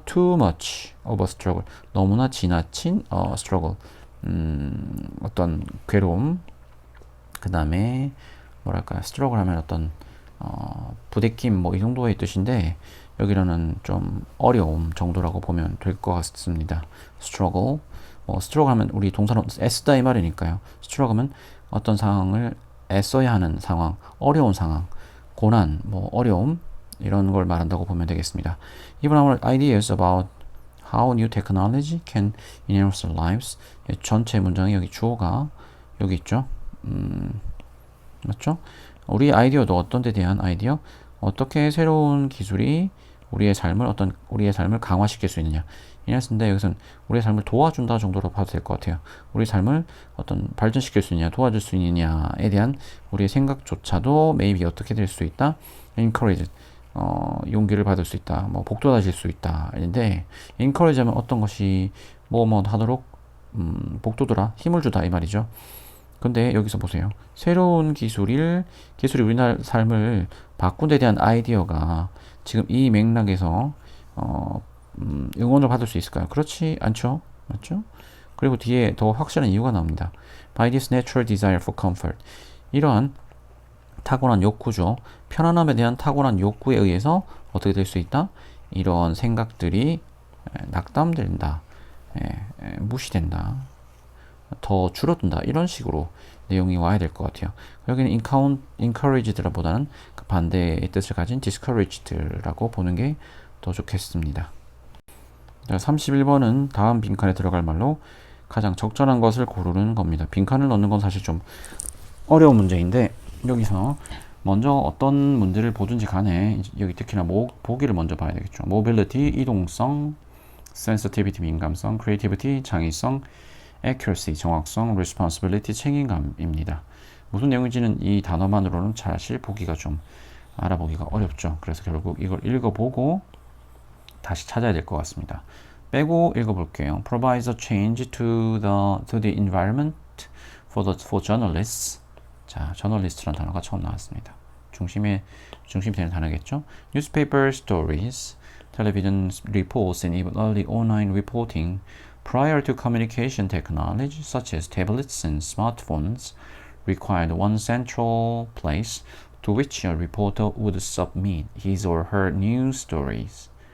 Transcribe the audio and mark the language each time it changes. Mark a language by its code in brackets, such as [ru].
[en] too much of a struggle, [ko] 너무나 지나친 struggle, 어떤 괴로움, 그 다음에 뭐랄까요, struggle 하면 어떤 부대낌, 뭐 이 정도의 뜻인데, 여기는 좀 어려움 정도라고 보면 될 것 같습니다. struggle, struggle 하면 우리 동사로 애쓰다 이 말이니까요. struggle 하면 어떤 상황을 애써야 하는 상황, 어려운 상황, 고난, 뭐 어려움, 이런 걸 말한다고 보면 되겠습니다. [en] Even our ideas about how new technology can enhance our lives, [ko] 전체 문장에 여기 주어가 여기 있죠. 맞죠? 우리 아이디어도 어떤 데 대한 아이디어? 어떻게 새로운 기술이 우리의 삶을 강화시킬 수 있느냐. 이랬는데 여기서는 우리의 삶을 도와준다 정도로 봐도 될 것 같아요. 우리 삶을 어떤 발전시킬 수 있느냐, 도와줄 수 있느냐에 대한 우리의 생각조차도 maybe 어떻게 될 수 있다? encourage, 용기를 받을 수 있다, 뭐 복돋아질 수 있다. 인데 encourage 하면 어떤 것이 뭐 하도록 복돋으라, 힘을 주다 이 말이죠. 근데 여기서 보세요. 새로운 기술이 우리나라 삶을 바꾼 데 대한 아이디어가 지금 이 맥락에서 응원을 받을 수 있을까요? 그렇지 않죠? 맞죠? 그리고 뒤에 더 확실한 이유가 나옵니다. [en] By this natural desire for comfort, [ko] 이러한 타고난 욕구죠. 편안함에 대한 타고난 욕구에 의해서 어떻게 될 수 있다? 이런 생각들이 낙담된다, 무시된다, 더 줄어든다, 이런 식으로 내용이 와야 될 것 같아요. 여기는 encouraged보다는 그 반대의 뜻을 가진 discouraged라고 보는 게 더 좋겠습니다. 자, 31번은 다음 빈칸에 들어갈 말로 가장 적절한 것을 고르는 겁니다. 빈칸을 넣는 건 사실 좀 어려운 문제인데, 여기서 먼저 어떤 문제를 보든지 간에 여기 특히나 보기를 먼저 봐야 되겠죠. mobility, 이동성, sensitivity, 민감성, creativity, 창의성, accuracy, 정확성, responsibility, 책임감입니다. 무슨 내용인지는 이 단어만으로는 사실 보기가 좀 알아보기가 어렵죠. 그래서 결국 이걸 읽어보고 다시 찾아야 될 것 같습니다. 빼고 읽어볼게요. [en] provides a change to the environment for journalists. [ko] 자, journalist라는 단어가 처음 나왔습니다. 중심이 되는 단어겠죠. [en] newspaper stories, television reports, and even early online reporting prior to communication technology such as tablets and smartphones required one central place to which a reporter would submit his or her news stories.